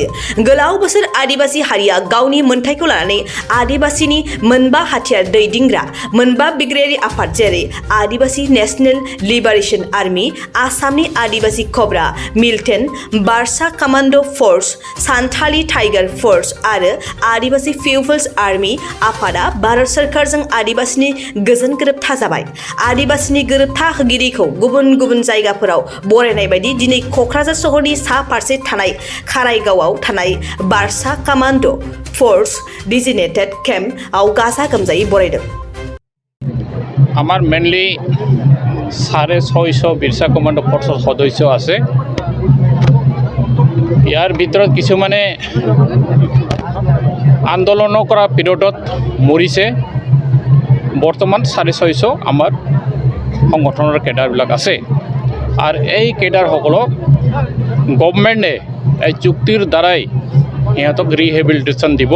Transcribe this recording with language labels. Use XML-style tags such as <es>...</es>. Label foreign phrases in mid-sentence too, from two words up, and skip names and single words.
<brx>गोलाव बोसोर आदिबासी हारिया गावनि मोनथायखौ लानानै आदिबासीनि मोनबा हाथियार दैदिंग्रा मोनबा बिग्रायारि आफाद जेरै आदिबासी नेशनेल लिबारेशन आर्मी, आसामनि आदिबासी कब्रा मिलिटेन्ट, बारसा कमान्ड' फर्स, सान्थालि टाइगार फोर्स आरो आदिबासी पिपल्स आर्मी आफादा भारत सरकारजों आदिबासीनि गोजोन गोरोबथा जाबाय। आदिबासीनि गोरोबथा होगिरिखौ गुबुन गुबुन जायगाफोराव बरायनाय बायदि दिनै क'क्राझार सहरनि सा फारसे थानाय खाराइगावआव थानाय बारसा कमान्ड' फर्स डिजिनेटेड केम्पआव गाजा गोमजायै बरायदों।</brx> <as>আমার মেইনলি 650 বিৰছা কমান্ড ফৰ্চৰ সদস্য আছে। ইয়াৰ ভিতৰত কিছুমানে আন্দোলন কৰা পিৰিয়ডত মৰিছে। বৰ্তমান 650 আমাৰ সংগঠনৰ কেডাৰবিলাক আছে আৰু এই কেডাৰসকলক গভৰ্ণমেণ্টে এই চুক্তিৰ দ্বাৰাই সিহঁতক ৰিহেবিলিটেশ্যন দিব।</as>